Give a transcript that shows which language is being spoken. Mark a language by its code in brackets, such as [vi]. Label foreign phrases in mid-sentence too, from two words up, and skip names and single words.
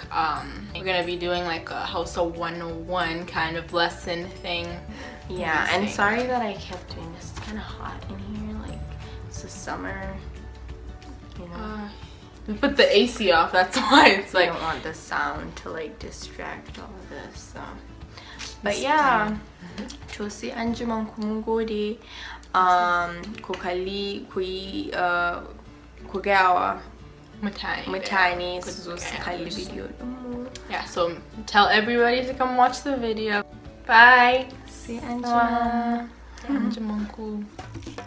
[en] We're gonna be doing like a Hausa 101 kind of lesson thing. Yeah, and sorry that I kept doing this. It's kind of hot in here. Like, it's the summer. You know. We put the AC off, that's why it's like, I don't want the sound to like distract all of this, so. But yeah, [ha] Chosi anjiman kun gode, ku kalli, ku yi, ku gawa mutane su zo su kalli video ɗinmu. [en] Yeah, so tell everybody to come watch the video. Bye. [ha] See anjima. Anjiman ku.